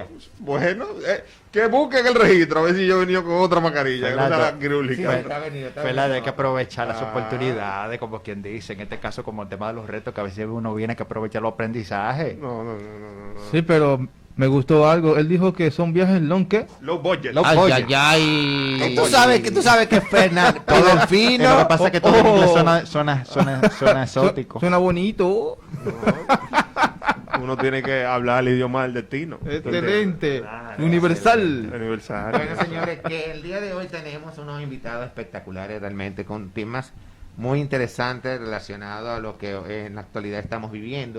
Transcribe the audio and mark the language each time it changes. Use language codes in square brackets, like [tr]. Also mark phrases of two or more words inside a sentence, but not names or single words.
[es] Bueno, que busquen el registro a ver si yo he venido con otra mascarilla. Que no sea la Sí, quirúrgica. está venido, está Fela, venido. hay que aprovechar las Ah. oportunidades, como quien dice, en este caso como el tema de los retos, que a veces uno viene que aprovechar los aprendizajes. No. Sí, pero me gustó algo. Él dijo que son viajes long, ¿qué? [en] Low budget. Low [es] Ay, [en] budget. [es] ay, ay. Tú sabes que Fernando, todo Lo que fino. pasa es que todo en inglés suena exótico. Suena bonito. Uno tiene que hablar el idioma del destino. Excelente. Claro, Universal. Universal. Bueno, señores, que el día de hoy tenemos unos invitados espectaculares realmente con temas muy interesantes relacionados a lo que en la actualidad estamos viviendo.